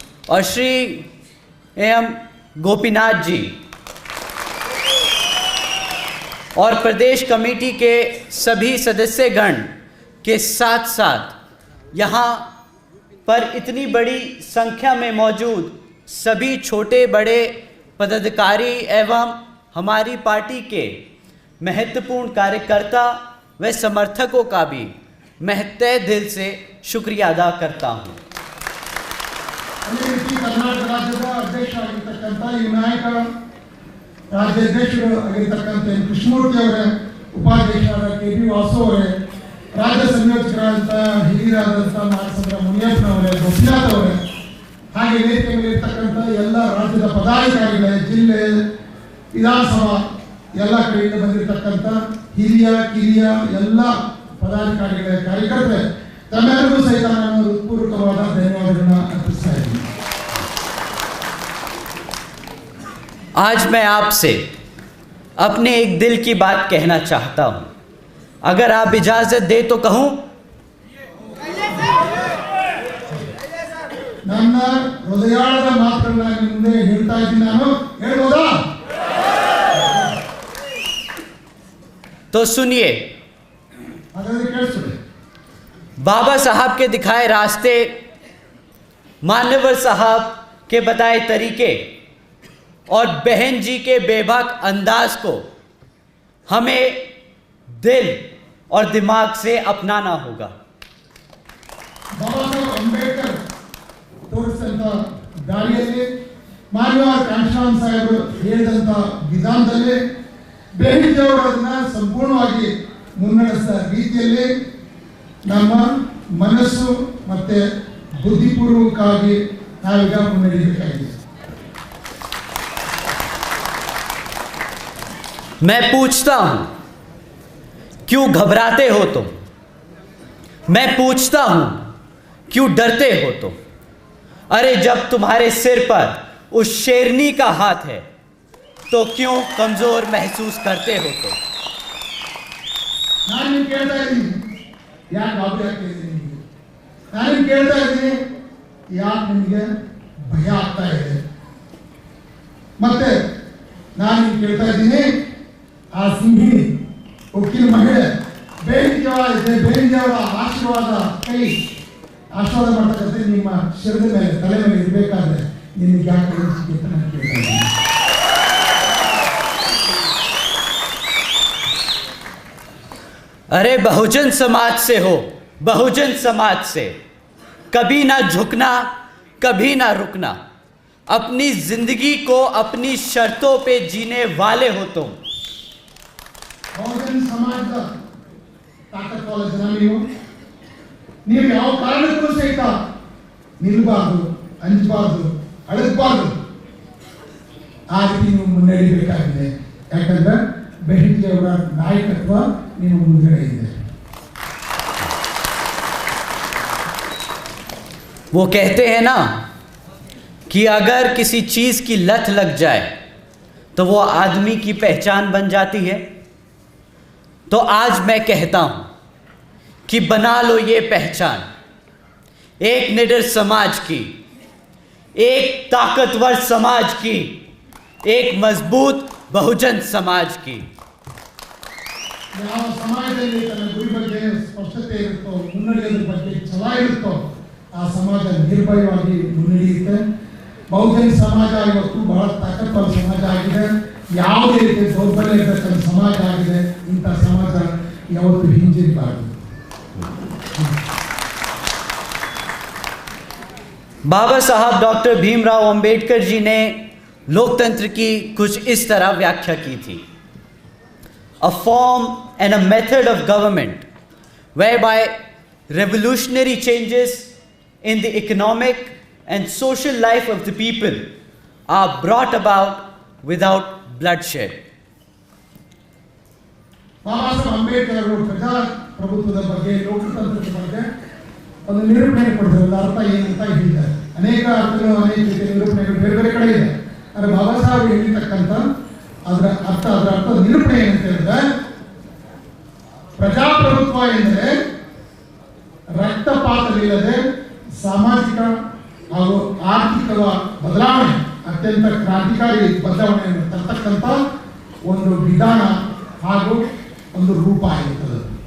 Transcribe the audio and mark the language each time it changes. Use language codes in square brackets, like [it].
[hi] और श्री एम गोपीनाथ जी, और प्रदेश कमेटी के सभी सदस्यगण के साथ साथ यहाँ पर इतनी बड़ी संख्या में मौजूद सभी छोटे बड़े पदाधिकारी एवं हमारी पार्टी के महत्वपूर्ण कार्यकर्ता व समर्थकों का भी मैं तहे दिल से शुक्रिया अदा करता हूँ। [kn] ಅದೇ ರೀತಿ ಕರ್ನಾಟಕ ರಾಜ್ಯದ ಅಧ್ಯಕ್ಷರಾಗಿರ್ತಕ್ಕಂಥ ಈ ನಾಯಕ ರಾಜ್ಯಾಧ್ಯಕ್ಷರು ಆಗಿರ್ತಕ್ಕಂಥ ಎನ್ ಕೃಷ್ಣಮೂರ್ತಿ ಅವರೇ, ಉಪಾಧ್ಯಕ್ಷರಾದ ಕೆ ಬಿ ವಾಸು ಅವರೇ, ರಾಜ್ಯ ಸಂಯೋಜಕರಾದಂಥ ಹಿರಿಯರಾದಂಥ ನಾಗಸಂದ್ರ ಮುನಿಯಪ್ಪನವರೇ, ಗೋಪಿನಾಥ್ ಅವರೇ, ಹಾಗೆ ವೇದಿಕೆ ಮೇಲೆ ಇರ್ತಕ್ಕಂಥ ಎಲ್ಲ ರಾಜ್ಯದ ಪದಾಧಿಕಾರಿಗಳೇ, ಜಿಲ್ಲೆ ವಿಧಾನಸಭಾ ಎಲ್ಲ ಕಡೆಯಿಂದ ಬಂದಿರತಕ್ಕಂಥ ಹಿರಿಯ ಕಿರಿಯ ಎಲ್ಲ ಪದಾಧಿಕಾರಿಗಳೇ, ಕಾರ್ಯಕರ್ತರೆ, तमेलू सहित ನಾನು ಹೃತ್ಪೂರ್ವಕವಾದ ಧನ್ಯವಾದಗಳನ್ನು ಅರ್ಪಿಸ್ತಾ ಇದ್ದೀನಿ. [hi] आज मैं आपसे अपने एक दिल की बात कहना चाहता हूं। अगर आप इजाजत दे तो कहूं? [kn] ನನ್ನ ಹೃದಯದ ಮಾತುಗಳನ್ನ ನಿಮ್ಮ ಮುಂದೆ ಹೇಳ್ತಾ ಇದ್ದೀನಿ. ನಾನು ಹೇಳ್ಬೋದಾ? [hi] तो सुनिए। [kn] ಹಾಗಾದ್ರೆ ಕೇಳಿಸ್ಕೊಳ್ಳಿ. [hi] बाबा साहब के दिखाए रास्ते, मान्यवर साहब के बताए तरीके और बहन जी के बेबाक अंदाज को हमें दिल और दिमाग से अपनाना होगा। [kn] ಬಾಬಾ ಸಾಹೇಬ್ ಅಂಬೇಡ್ಕರ್ ತೋರಿಸಿದಂಥ ದಾರಿಯಲ್ಲಿ, ಮಾನ್ಯವಾದ ಕಾಂಶರಾಮ್ ಸಾಹೇಬರು ಹೇಳಿದಂಥ ವಿಧಾನದಲ್ಲಿ, ಬೇಹಿಜಿಯವರು ಅದನ್ನ ಸಂಪೂರ್ಣವಾಗಿ ಮುನ್ನಡೆಸಿದ ರೀತಿಯಲ್ಲಿ ನಮ್ಮ ಮನಸ್ಸು ಮತ್ತೆ ಬುದ್ಧಿಪೂರ್ವಕವಾಗಿ ನಾವೀಗ ಮುನ್ನಡೆಯಬೇಕಾಗಿದೆ. [hi] मैं पूछता हूं, क्यों घबराते हो तुम? मैं पूछता हूं, क्यों डरते हो तुम? अरे जब तुम्हारे सिर पर उस शेरनी का हाथ है तो क्यों कमजोर महसूस करते हो तुम? [kn] ನಾನು ನಿಮ್ಗೆ ಕೇಳ್ತಾ ಇದ್ದೀನಿ, ಯಾಕೆ ಗಾಬರಿ ಆಗ್ತಾ ಇದ್ದೀನಿ ನಿಮಗೆ? ನಾನು ನಿಮ್ಗೆ ಕೇಳ್ತಾ ಇದ್ದೀನಿ, ಯಾಕೆ ನಿಮಗೆ ಭಯ ಆಗ್ತಾ ಇದೆ? ಮತ್ತೆ ನಾನು ನಿಮ್ಗೆ ಕೇಳ್ತಾ ಇದ್ದೀನಿ, ಆ ಸಿಂಹಿಣಿ ಉಕ್ಕಿನ ಮಹಿಳೆ ಬೇಂಜಿಯವರ ಆಶೀರ್ವಾದ ಕೈ ಆಶೀರ್ವಾದ ಮಾಡ್ತಕ್ಕಂಥ ನಿಮ್ಮ ಶಿರದ ಮೇಲೆ, ತಲೆ ಮೇಲೆ ಇರಬೇಕಾದ್ರೆ ನಿನಗೆ ಯಾಕೆ ಅನಿಸಿಕೆ ಅಂತ ನಾನು ಕೇಳ್ತಾ ಇದ್ದೀನಿ. [hi] अरे बहुजन समाज से हो, बहुजन समाज से कभी ना झुकना, कभी ना रुकना, अपनी जिंदगी को अपनी शर्तों पे जीने वाले हो तुम. [kn] ಬಹುಜನ ಸಮಾಜದ ತಾಕತ್ವಾದ ಜನ ನೀವು ಯಾವ ಕಾರಣಕ್ಕೂ ಸಹಿತ ನಿಲ್ಲಬಾರ್ದು, ಅಂಜಬಾರ್ದು, ಅಳಗಬಾರ್ದು. ಆ ರೀತಿ ನೀವು ಮುನ್ನಡೆಯಬೇಕಾಗಿದೆ. ಯಾಕಂದ್ರೆ ಬೆಹೆನ್ಜಿ ಅವರ ನಾಯಕತ್ವ ನಿಮ್ಮ ಮುಂದೆ ಇದೆ. [hi] वो कहते हैं ना कि अगर किसी चीज़ की लत लग जाए तो वो आदमी की पहचान बन जाती है. तो आज मैं कहता हूँ कि बना लो ये पहचान एक निडर समाज की, एक ताकतवर समाज की, एक मजबूत बहुजन समाज की. [kn] ಯಾವ ಸಮಾಜದಲ್ಲಿ ತನ್ನ ಗುರಿ ಬಗ್ಗೆ ಸ್ಪಷ್ಟತೆ ಇರುತ್ತೋ, ಮುನ್ನಡೆಯೋದ್ರ ಬಗ್ಗೆ ಛಲ ಇರುತ್ತೋ, ಆ ಸಮಾಜ ನಿರ್ಭಯವಾಗಿ ಮುನ್ನಡೆಯುತ್ತೆ. ಬಹುಜನ ಸಮಾಜ ಇವತ್ತು ಬಹಳ ತಾಕತ್ವರ ಸಮಾಜ ಆಗಿದೆ. ಯಾವುದೇ ರೀತಿಯ ದೌರ್ಬಲ್ಯ ಇರತಕ್ಕಂಥ ಸಮಾಜ ಆಗಿದೆ. ಇಂಥ ಸಮಾಜ ಯಾವತ್ತೂ ಹಿಂಜರಿಬಾರದು. [hi] बाबा साहब डॉक्टर भीमराव अंबेडकर जी ने लोकतंत्र की कुछ इस तरह व्याख्या की थी. [en] A form and a method of government whereby revolutionary changes in the economic and social life of the people are brought about without bloodshed. [kn] Baba Saheb Ambedkar ಅವರು ಪ್ರಜಾಪ್ರಭುತ್ವದ ಬಗ್ಗೆ, ಲೋಕತಂತ್ರದ ಬಗ್ಗೆ ಒಂದು ನಿರೂಪಣೆ ಕೊಡ್ತಾರೆ. ಅರ್ಥ ಏನಂತ ಹೇಳಿದ್ದಾರೆ. ಅನೇಕ ಅರ್ಥಗಳು, ಅನೇಕ ರೀತಿಯ ನಿರೂಪಣೆಗಳು ಬೇರೆ ಬೇರೆ ಕಡೆ ಇದೆ. ಆದರೆ ಬಾಬಾ ಸಾಹೇಬ್ ಹೇಳಿರ್ತಕ್ಕಂಥ ಅದರ ಅರ್ಥ ನಿರೂಪಣೆ ಏನಂತ ಹೇಳಿದ್ರೆ, ಪ್ರಜಾಪ್ರಭುತ್ವ ಎಂದರೆ ರಕ್ತಪಾತವಿಲ್ಲದೆ ಸಾಮಾಜಿಕ ಹಾಗೂ ಆರ್ಥಿಕ ಬದಲಾವಣೆ, ಅತ್ಯಂತ ಕ್ರಾಂತಿಕಾರಿ ಬದಲಾವಣೆಯನ್ನು ತರ್ತಕ್ಕಂಥ ಒಂದು ವಿಧಾನ ಹಾಗೂ ಒಂದು ರೂಪ ಆಗಿರ್ತದೆ.